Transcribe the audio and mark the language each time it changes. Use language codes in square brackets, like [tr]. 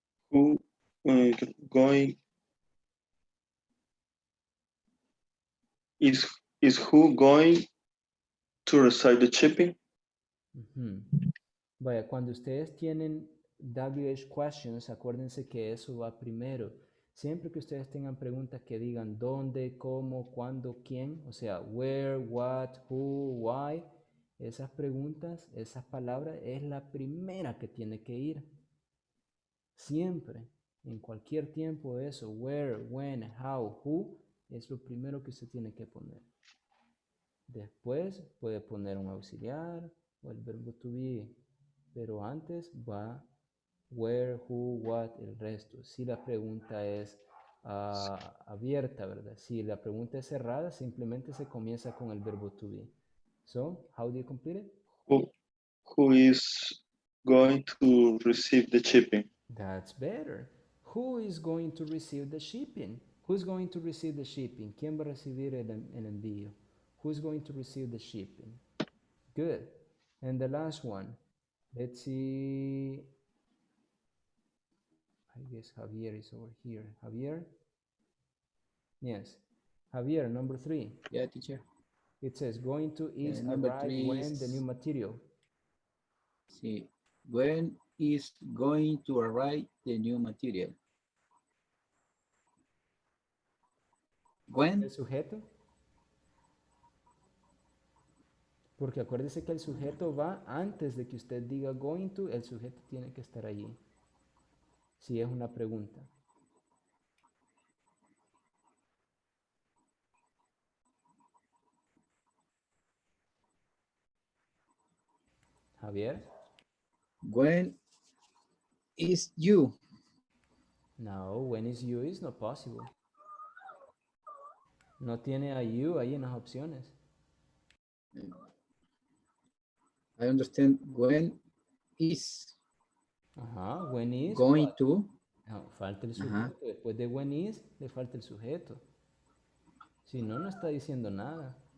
[en] who, going, is who going to receive the shipping? Ujú. [es] Vaya, cuando ustedes tienen WH questions, acuérdense que eso va primero. Siempre que ustedes tengan preguntas que digan dónde, cómo, cuándo, quién, o sea, [en] where, what, who, why, [es] esas preguntas, esas palabras, es la primera que tiene que ir. Siempre, en cualquier tiempo, eso, [en] where, when, how, who, [es] es lo primero que usted tiene que poner. Después puede poner un auxiliar o el verbo to be, pero antes va [en] where, who, what, [es] el resto. Si la pregunta es abierta, ¿verdad? Si la pregunta es cerrada, simplemente se comienza con el verbo to be. [en] So, how do you complete it? Who is going to receive the shipping? That's better. Who is going to receive the shipping? Who's going to receive the shipping? [es] ¿Quién va a recibir el envío? [en] Who's going to receive the shipping? Good. And the last one, let's see. I guess Javier is over here. Javier? Yes. Javier, number 3. Yeah, teacher. It says going to is Number arrive 3 when the new is, material. see, when is going to arrive the new material? When? [es] ¿El sujeto? Porque acuérdese que el sujeto va antes de que usted diga going to, el sujeto tiene que estar allí. Si es una pregunta. [en] Javier? When is you? No, when is you is not possible. [es] No tiene a you ahí en las opciones. [en] I understand when is Ajá, when is going what? to. [es] No, falta el Ajá. sujeto. Después de when is, le falta el sujeto. Si no, no está diciendo nada.